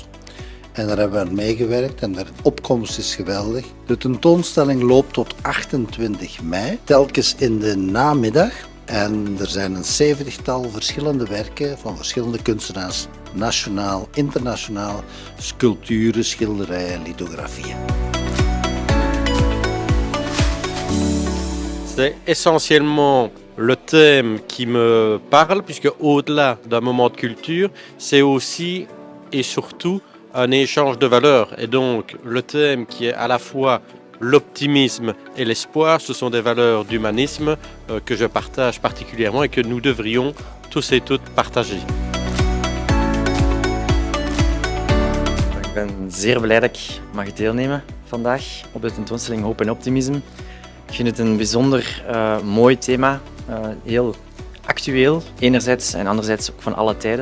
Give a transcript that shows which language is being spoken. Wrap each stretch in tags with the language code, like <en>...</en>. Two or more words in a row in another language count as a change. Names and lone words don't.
<nl>En daar hebben we aan meegewerkt en de opkomst is geweldig. De tentoonstelling loopt tot 28 mei, telkens in de namiddag. En er zijn een 70-tal verschillende werken van verschillende kunstenaars, nationaal, internationaal, sculpturen, schilderijen, lithografieën.</nl> <fr>C'est essentiellement le thème qui me parle, puisque au-delà d'un moment de culture, c'est aussi et surtout un échange de valeurs. Et donc le thème qui est à la fois l'optimisme et l'espoir, ce sont des valeurs d'humanisme que je partage particulièrement et que nous devrions tous et toutes partager.</fr> <nl>Ik ben zeer blij dat ik mag deelnemen vandaag op de tentoonstelling Hoop en Optimisme. Ik vind het een bijzonder mooi thema, heel actueel enerzijds en anderzijds ook van alle tijden.</nl>